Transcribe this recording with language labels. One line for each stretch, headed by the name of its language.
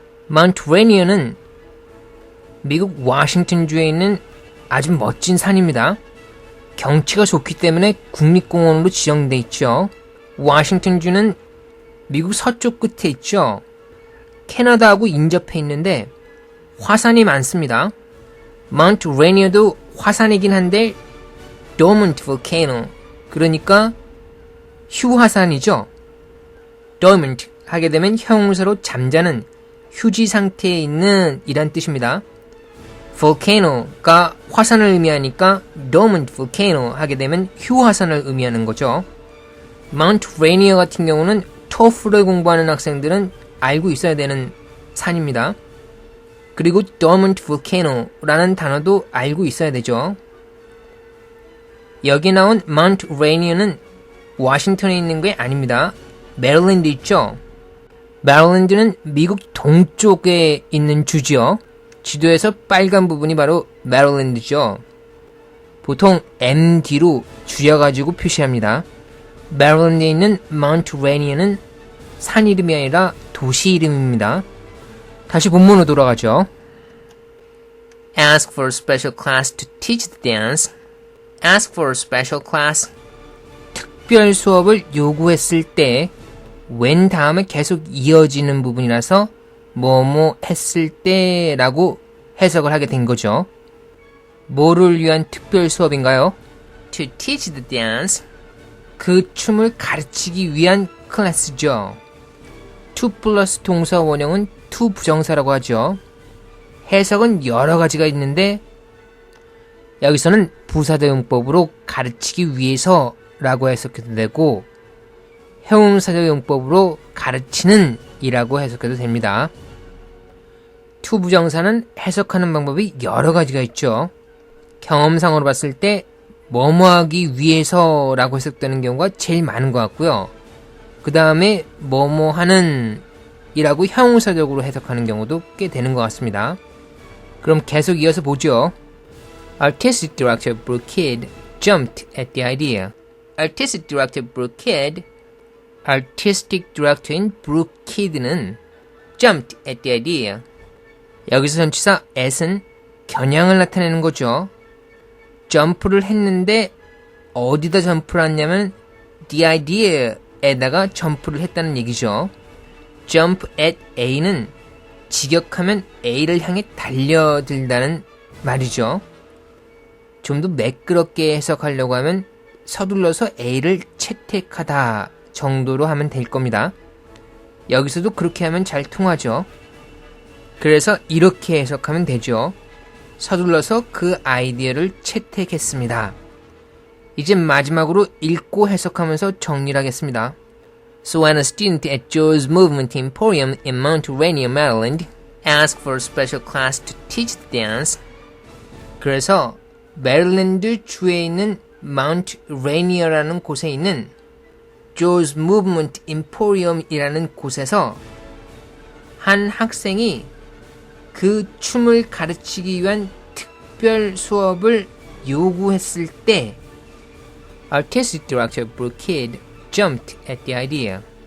Korean: Mount Rainier는 미국 워싱턴주에 있는 아주 멋진 산입니다. 경치가 좋기 때문에 국립공원으로 지정돼 있죠. 워싱턴주는 미국 서쪽 끝에 있죠. 캐나다하고 인접해 있는데 화산이 많습니다. Mount Rainier도 화산이긴 한데 dormant volcano, 그러니까 휴화산이죠. dormant 하게 되면 형용사로 잠자는 휴지 상태에 있는 이란 뜻입니다. volcano가 화산을 의미하니까 dormant volcano 하게 되면 휴화산을 의미하는 거죠. Mount Rainier 같은 경우는 TOEFL을 공부하는 학생들은 알고 있어야 되는 산입니다. 그리고 dormant volcano라는 단어도 알고 있어야 되죠. 여기 나온 Mount Rainier는 워싱턴에 있는 게 아닙니다. 메릴랜드 있죠? 메릴랜드는 미국 동쪽에 있는 주지요. 지도에서 빨간 부분이 바로 메릴랜드죠. 보통 MD로 줄여가지고 표시합니다. 메릴랜드에 있는 Mount Rainier는 산 이름이 아니라 도시 이름입니다. 다시 본문으로 돌아가죠.
English: Ask for a special class to teach the dance. Ask for a special class.
Korean: 특별 수업을 요구했을 때 when 다음에 계속 이어지는 부분이라서 뭐뭐 했을 때라고 해석을 하게 된 거죠. 뭐를 위한 특별 수업인가요?
English: To teach the dance.
Korean: 그 춤을 가르치기 위한 클래스죠. to 플러스 동사 원형은 to 부정사라고 하죠. 해석은 여러 가지가 있는데 여기서는 부사대용법으로 가르치기 위해서라고 해석해도 되고 형용사대용법으로 가르치는 이라고 해석해도 됩니다. to 부정사는 해석하는 방법이 여러 가지가 있죠. 경험상으로 봤을 때 뭐뭐하기 위해서라고 해석되는 경우가 제일 많은 것 같고요. 그 다음에 뭐뭐하는 이라고 형용사적으로 해석하는 경우도 꽤 되는 것 같습니다. 그럼 계속 이어서 보죠.
English: Artistic director Brooke Kidd jumped at the idea. Artistic director Brooke Kidd, Artistic director인 Brooke Kidd는 jumped at the idea.
Korean: 여기서 전치사 at은 겨냥을 나타내는 거죠. 점프를 했는데 어디다 점프를 했냐면 the idea에다가 점프를 했다는 얘기죠. jump at A는 직역하면 A를 향해 달려들다는 말이죠. 좀 더 매끄럽게 해석하려고 하면 서둘러서 A를 채택하다 정도로 하면 될 겁니다. 여기서도 그렇게 하면 잘 통하죠. 그래서 이렇게 해석하면 되죠. 서둘러서 그 아이디어를 채택했습니다. 이제 마지막으로 읽고 해석하면서 정리를 하겠습니다.
English: So when a student at Joe's Movement Emporium in Mount Rainier, Maryland asked for a special class to teach the dance.
Korean: 그래서 메릴랜드 주에 있는 마운트 레이니어라는 곳에 있는 Joe's Movement Emporium이라는 곳에서 한 학생이 그 춤을 가르치기 위한 특별 수업을 요구했을 때
English: Artistic Director Brooke Kidd jumped at the idea.